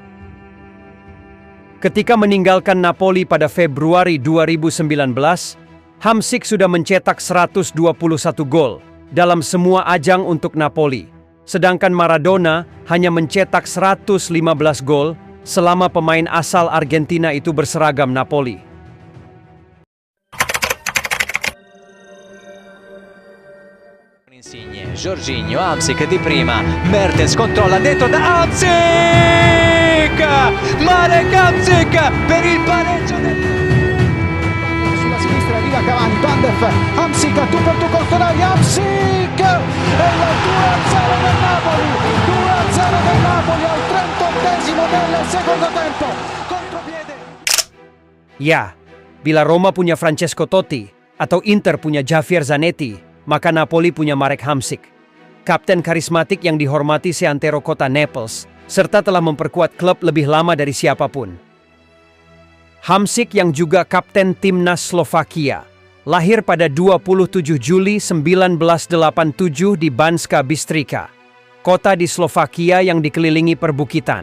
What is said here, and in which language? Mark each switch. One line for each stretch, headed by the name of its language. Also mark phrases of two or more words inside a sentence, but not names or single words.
Indonesian: Ketika meninggalkan Napoli pada Februari 2019, Hamšík sudah mencetak 121 gol dalam semua ajang untuk Napoli, sedangkan Maradona hanya mencetak 115 gol selama pemain asal Argentina itu berseragam Napoli.
Italian: Insigne, Jorginho, Hamšík di prima, Mertens controlla dentro da Hamšík! Marek Hamšík per il pareggio sulla sinistra arriva Cavani, Pandev, Hamšík tu per tu Cortonari, Hamšík e il 2-0 del Napoli, 2-0 del Napoli al 38esimo del secondo tempo, contropiede.
Indonesian: Ya, bila Roma punya Francesco Totti atau Inter punya Javier Zanetti, maka Napoli punya Marek Hamšík, kapten karismatik yang dihormati seantero kota Naples, serta telah memperkuat klub lebih lama dari siapapun. Hamšík yang juga kapten timnas Slovakia, lahir pada 27 Juli 1987 di Banská Bystrica, kota di Slovakia yang dikelilingi perbukitan.